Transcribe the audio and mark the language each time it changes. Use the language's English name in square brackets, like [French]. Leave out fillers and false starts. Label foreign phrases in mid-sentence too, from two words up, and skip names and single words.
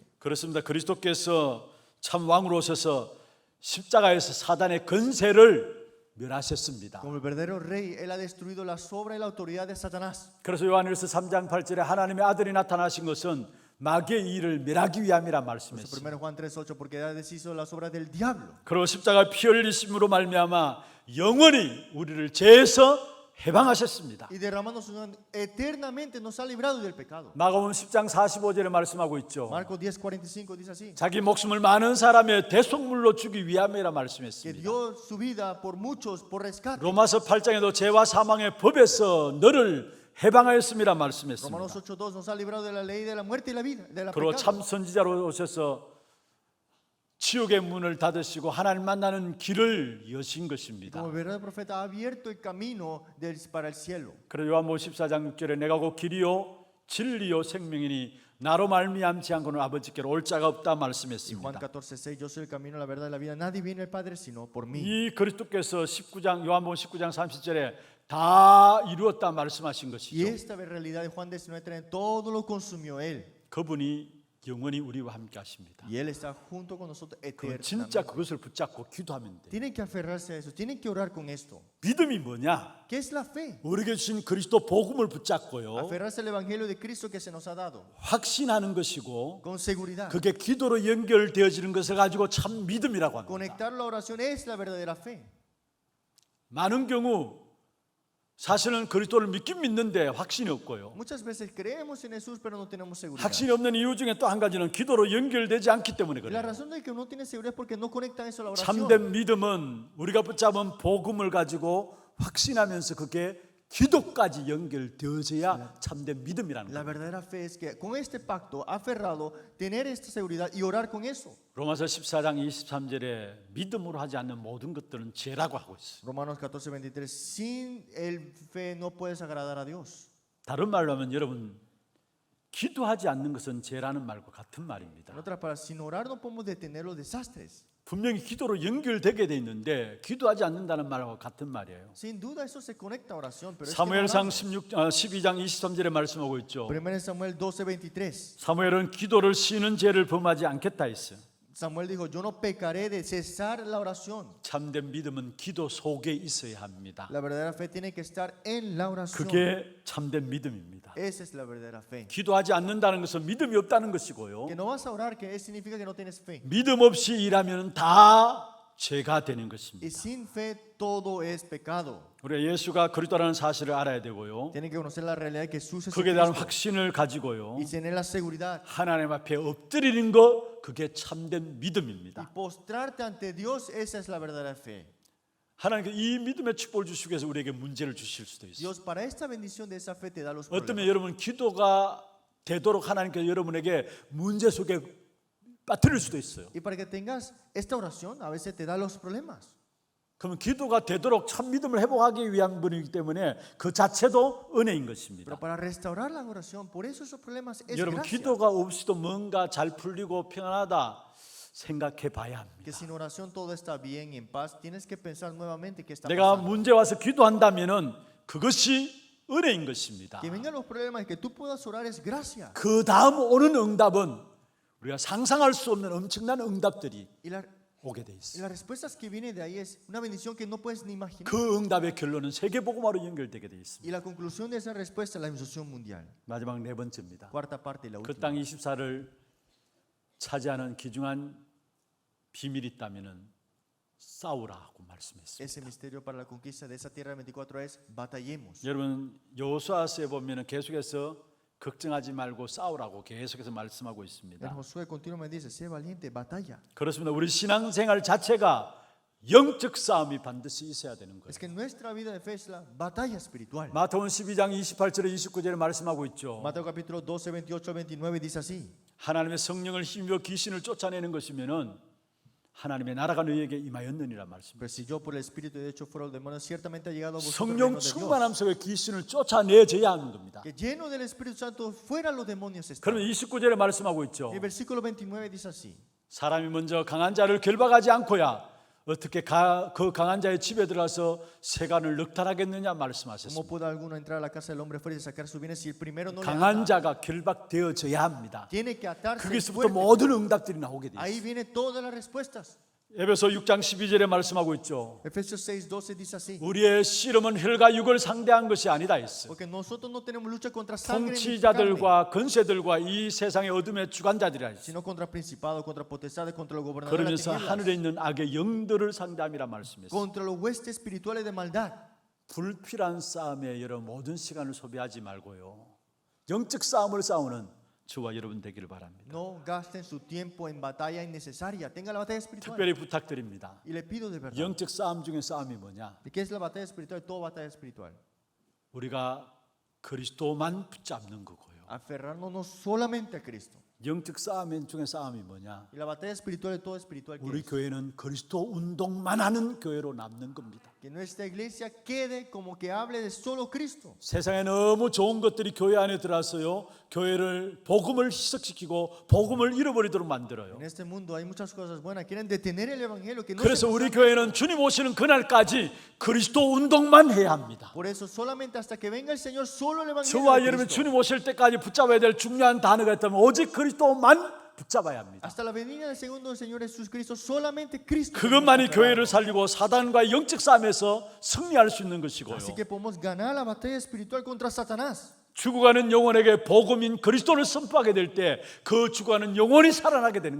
[Korean] 그렇습니다. 그리스도께서 참 왕으로 오셔서 십자가에서 사단의 권세를 멸하셨습니다. [Spanish] Como el verdadero rey, él ha destruido la sobra y la autoridad de Satanás. [Korean] 그래서 요한일서 3장 8절에 하나님의 아들이 나타나신 것은 마귀의 일을 멸하기 위함이라 [Spanish] Por eso [Korean] 말씀했습니다. [Spanish] 1 Juan 3:8, porque ha deshizo las obras del diablo. [Korean] 그리고 십자가 피 흘리심으로 말미암아 영원히 우리를 죄에서 해방하셨습니다. [Spanish] Y derramando su sangre eternamente nos ha librado del pecado. [Korean] 마가복음 10장 45절에 말씀하고 있죠. [Spanish] Marcos 10:45 dice así, [Korean] 자기 목숨을 많은 사람의 대속물로 주기 위함이라 [Spanish] que [Korean] 말씀했습니다. [Spanish] dio su vida por muchos, por rescate. [Korean] 로마서 8장에도 죄와 사망의 법에서 너를 해방하였음이라 [Spanish] Romanos [Korean] 말씀했습니다. [Spanish] 8:2 nos ha librado de la ley de la muerte y la vida, de la [Korean] 그리고 [Spanish] pecado. [Korean] 참 선지자로 오셔서 지옥의 문을 닫으시고 하나님 만나는 길을 여신 것입니다. [Spanish] Como el verdadero profeta ha abierto el camino para el cielo. [Korean] 그래서 요한복음 14장 6절에 내가 곧 길이요 진리요 생명이니 나로 말미암지 않고는 아버지께로 올 자가 없다 [Spanish] Y Juan [Korean] 말씀했습니다. [Spanish] 14:6, yo soy el camino, la verdad y la vida. Nadie viene al Padre sino por mí. [Korean] 이 그리스도께서 19장 요한복음 19장 30절에 다 이루었다 말씀하신 [Spanish] Y [Korean] 것이죠. [Spanish] esta realidad de Juan 19:3, todo lo consumió él. [Korean] 그분이 영원히 우리와 함께 하십니다. [Spanish] Y él está junto con nosotros [Korean] 그건 진짜 [Spanish] eternamente. [Korean] 그것을 붙잡고 기도하면 돼. [Spanish] Tienen que aferrarse a eso, tienen que orar con esto. [Korean] 믿음이 뭐냐? [Spanish] ¿Qué es la fe? [Korean] 우리에게 주신 그리스도 복음을 붙잡고요. [Spanish] Aferrarse al evangelio de Cristo que se nos ha dado [Korean] 확신하는 것이고 [Spanish] con seguridad. [Korean] 그게 기도로 연결되어지는 것을 가지고 참 믿음이라고 합니다. [Spanish] Conectar la oración es la verdadera fe. [Korean] 많은 경우 사실은 그리스도를 믿긴 믿는데 확신이 없고요. [Spanish] Muchas veces creemos en Jesús pero no tenemos seguridad. [Korean] 확신이 없는 이유 중에 또 한 가지는 기도로 연결되지 않기 때문에 [Spanish] Y la [Korean] 그래요. [Spanish] razón de que no tiene seguridad es porque no conectan eso a la oración. [Korean] 참된 믿음은 우리가 붙잡은 복음을 가지고 확신하면서 그게 기도까지 연결되어져야 참된 믿음이라는 [Spanish] La [Korean] 거예요. [Spanish] verdadera fe es que con este pacto aferrado, tener esta seguridad y orar con eso. [Korean] 로마서 14장 23절에 믿음으로 하지 않는 모든 것들은 죄라고 하고 있어요. [Spanish] Romanos 14:23, sin el fe no puedes agradar a Dios. [Korean] 다른 말로 하면 여러분 기도하지 않는 것은 죄라는 말과 같은 말입니다. [Spanish] En otras palabras, sin orar no podemos detener los desastres. [Korean] 분명히 기도로 연결되게 돼 있는데 기도하지 않는다는 말과 같은 말이에요. [Spanish] Sin duda eso se conecta a oración, pero es que no [Korean] 사무엘상 [Spanish] oramos. [Korean] 12장 23절에 말씀하고 있죠. [Spanish] 1 Samuel 12:23. [Korean] 사무엘은 기도를 쉬는 죄를 범하지 않겠다 했어요. [Spanish] Samuel dijo, yo no pecaré de cesar la oración. [Korean] 참된 믿음은 기도 속에 있어야 합니다. [Spanish] La verdadera fe tiene que estar en la oración. [Korean] 그게 참된 믿음입니다. [Spanish] Esa es la verdadera fe. [Korean] 기도하지 않는다는 것은 믿음이 없다는 것이고요. [Spanish] Que no vas a orar, que significa que no tienes fe. [Korean] 믿음 없이 일하면 다 죄가 되는 [Spanish] Y [Korean] 것입니다. [Spanish] sin fe todo es pecado. [Korean] 우리가 예수가 그리스도라는 사실을 알아야 되고요. [Spanish] Tienen que conocer la realidad de que Jesús es [Korean] 거기에 대한 [Spanish] Cristo. [Korean] 확신을 가지고요. [Spanish] Y tener la seguridad. [Korean] 하나님 앞에 엎드리는 것 그게 참된 [Spanish] Y [Korean] 믿음입니다. [Spanish] postrarte ante Dios, esa es la verdadera fe. [Korean] 하나님께 이 믿음의 축복을 주시기 위해서 우리에게 문제를 주실 수도 있어요. [Spanish] Dios para esta bendición de esa fe te da los [Korean] 어쩌면 [Spanish] problemas. [Korean] 여러분 기도가 되도록 하나님께서 여러분에게 문제 속에 빠뜨릴 수도 있어요. [Spanish] Y para que tengas esta oración, a veces te da los problemas. [Korean] 그러면 기도가 되도록 참 믿음을 회복하기 위한 분이기 때문에 그 자체도 은혜인 것입니다. [Spanish] Pero para restaurar la oración, por eso esos problemas es [Korean] 여러분 [Spanish] gracia. [Korean] 기도가 없이도 뭔가 잘 풀리고 평안하다 생각해 봐야 합니다. [Spanish] Que sin oración todo está bien y en paz. Tienes que pensar nuevamente qué está [Korean] 내가 [Spanish] pasando. [Korean] 문제 와서 기도한다면은 그것이 은혜인 것입니다. [Spanish] Que vengan los problemas y que tú puedas orar es gracia. [Korean] 그 다음 오는 응답은 우리가 상상할 수 없는 엄청난 응답들이 [Spanish] Y [Korean] 오게 돼 있어요. [Spanish] las respuestas que vienen de ahí es una bendición que no puedes ni imaginar. [Korean] 그 응답의 결론은 세계복음화로 연결되게 돼 있습니다. [Spanish] Y la conclusión de esa respuesta es la evangelisation mundial. [Korean] 마지막 네 번째입니다. [Spanish] Cuarta parte y la [Korean] 그 [Spanish] última. [Korean] 땅 24를 차지하는 귀중한 비밀이 있다면은 싸우라고 말씀했습니다. [Spanish] Ese misterio para la conquista de esa tierra 24 es batallemos. [Korean] 여러분 여호수아서에 보면은 계속해서 걱정하지 말고 싸우라고 계속해서 말씀하고 [Spanish] En [Korean] 있습니다. [Spanish] Josué continuamente dice, sé valiente, batalla. [Korean] 그렇습니다. 우리 신앙생활 자체가 영적 싸움이 반드시 있어야 되는 거예요. [Spanish] Es que nuestra vida de fe es la batalla espiritual. [Korean] 마태복음 12장 28절에 29절에 말씀하고 있죠. [Spanish] Mateo capítulo 12, 28 al 29 dice así. [Korean] 하나님의 성령을 힘입어 귀신을 쫓아내는 것이면은 하나님의 나라가 너희에게 임하였느니라 말씀. [Spanish] Pero si yo por el Espíritu de hecho fuera los demonios, ciertamente ha llegado a vosotros el [Korean] 성령 [Spanish] reino de [Korean] 충만함 [Spanish] Dios. [Korean] 속에 귀신을 쫓아내줘야 하는 겁니다. [Spanish] Que lleno del Espíritu Santo fuera los demonios están. [Korean] 그러면 29절에 말씀하고 있죠. [Spanish] El versículo 29 dice así. [Korean] 사람이 먼저 강한 자를 결박하지 않고야 어떻게 그 강한 자의 집에 들어가서 세간을 넉탈하겠느냐 [Spanish] ¿Cómo [Korean] 말씀하셨습니다. [Spanish] puede alguno entrar a la casa del hombre fuerte y sacar sus bienes si el primero no le [Korean] 강한 [Spanish] ata? [Korean] 자가 결박되어져야 합니다. [Spanish] Tiene que atarse el [Korean] 거기서부터 [Spanish] fuerte. [Korean] 모든 응답들이 나오게 돼요. [Spanish] Ahí vienen todas las respuestas. [Korean] 에베소 6장 12절에 말씀하고 있죠. [Spanish] Efesios 6:12 dice así. [Korean] 우리의 씨름은 혈과 육을 상대한 것이 아니다 했어요. [Spanish] Porque nosotros no tenemos lucha contra sangre ni carne, [Korean] 통치자들과 권세들과 이 세상의 어둠의 주관자들이라 했어요. [Spanish] sino contra principados, contra potestades, contra los gobernadores de [Korean] 그러면서 [Spanish] las [Korean] 하늘에 [Spanish] tinieblas, [Korean] 있는 악의 영들을 상대함이라 말씀했어요. [Spanish] contra los huestes espirituales de maldad. [Korean] 불필요한 싸움에 여러 모든 시간을 소비하지 말고요. 영적 싸움을 싸우는 저와 여러분 되기를 바랍니다. [Spanish] No gasten su tiempo en batalla innecesaria. Tenga la batalla espiritual. [Korean] 특별히 부탁드립니다. [Spanish] Y le pido de verdad. [Korean] 영적 싸움 중에 싸움이 뭐냐? [Spanish] ¿De qué es la batalla espiritual? Toda batalla espiritual. [Korean] 우리가 그리스도만 붙잡는 거고요. [Spanish] Aferrarnos no solamente a Cristo. [Korean] 영적 싸움 중에 싸움이 뭐냐? [Spanish] Y la batalla espiritual de todo espiritual que [Korean] 우리 [Spanish] es. [Korean] 교회는 그리스도 운동만 하는 교회로 남는 겁니다. [Spanish] Que nuestra iglesia quede como que hable de solo Cristo. [Korean] 세상에 너무 좋은 것들이 교회 안에 들어와서요. 교회를 복음을 희석시키고 복음을 잃어버리도록 만들어요. [Spanish] En este mundo hay muchas cosas buenas. Quieren detener el evangelio. Que no [Korean] 그래서 [Spanish] se [Korean] 우리 [Spanish] presente. [Korean] 교회는 주님 오시는 그날까지 그리스도 운동만 해야 합니다. [Spanish] Por eso solamente hasta que venga el Señor solo el evangelio [Korean] 저와 [Spanish] de [Korean] 여러분 [Spanish] Cristo. [Korean] 주님 오실 때까지 붙잡아야 될 중요한 단어가 있다면 오직 그리스도만 붙잡아야 합니다. [Spanish] Hasta la venida del segundo del Señor Jesucristo, solamente Cristo. [Korean] 그것만이 [Spanish] tenemos que [Korean] 교회를 [Spanish] aferrarnos. [Korean] 살리고 사단과의 영적 싸움에서 승리할 수 있는 것이고요. [Spanish] Así que podemos ganar la batalla espiritual contra Satanás. [Korean] 죽어가는 영혼에게 복음인 그리스도를 선포하게 될 때 그 죽어가는 영혼이 살아나게 되는